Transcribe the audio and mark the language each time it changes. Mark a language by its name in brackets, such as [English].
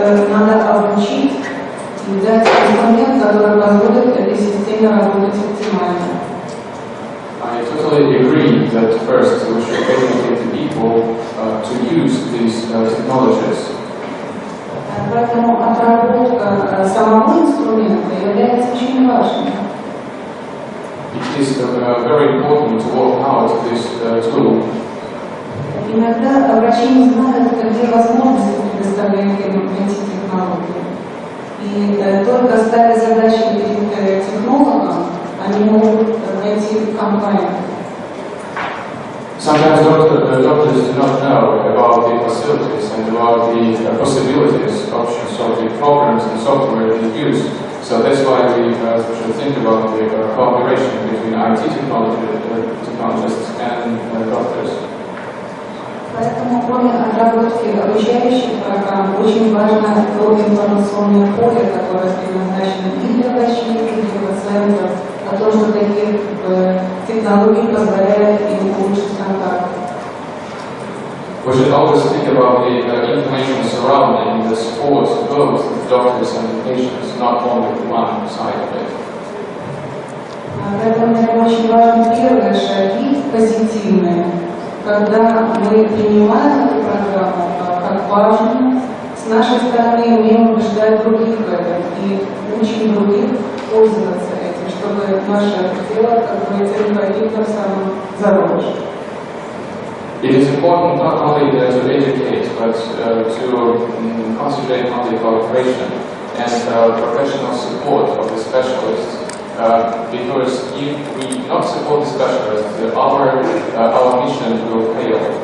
[Russian] надо обучить и дать инструмент, который позволит этой системе работать оптимально. [English] I totally agree that first we should educate the people to use these technologies. [Russian] Поэтому отработка самого инструмента является очень важной. [English] It is very important to work out this tool. [Russian] Иногда врачи не знают, какие возможности предоставляют им эти технологии. И только ставя задачи перед технологом, они могут найти компанию. [English] Sometimes doctors do not know about the facilities and about the possibilities, options of the programs and software that is used. So that's why we should think about the cooperation between IT technologists and doctors. [Russian] Поэтому, кроме отработки обучающих программ, очень важно то информационное поле, которое предназначено и для врачей, и для пациентов, о том, что такие технологии позволяют им улучшить контакт. [English] We should always think about the information surrounding the support both the doctors and the patients, not only one side of it. [Russian] Поэтому, наверное, очень важны первые шаги позитивные, когда мы принимаем эту программу важно. С нашей стороны умеем убеждать других в этом и учим других пользоваться этим, чтобы наше дело, как говорится, не погибло в самом зародыше. [English] It is important not only to educate, but to concentrate on the cooperation and professional support of the specialists. Because if we not support the specialists, our mission will fail.